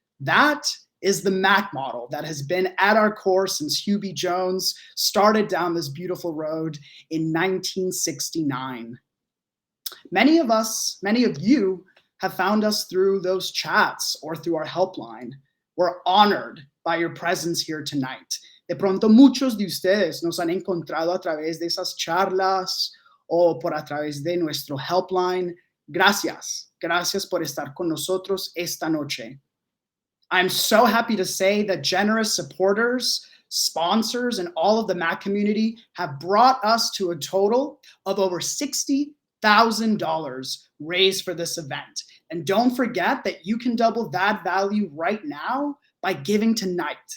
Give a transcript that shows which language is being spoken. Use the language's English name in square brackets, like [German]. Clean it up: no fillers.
[English] That is the MAC model that has been at our core since Hugh B. Jones started down this beautiful road in 1969. Many of you have found us through those chats or through our helpline. We're honored by your presence here tonight. [Spanish] De pronto muchos de ustedes nos han encontrado a través de esas charlas o por a través de nuestro helpline. Gracias por estar con nosotros esta noche. [English] I'm so happy to say that generous supporters, sponsors, and all of the MAC community have brought us to a total of over $60,000 raised for this event. And don't forget that you can double that value right now by giving tonight.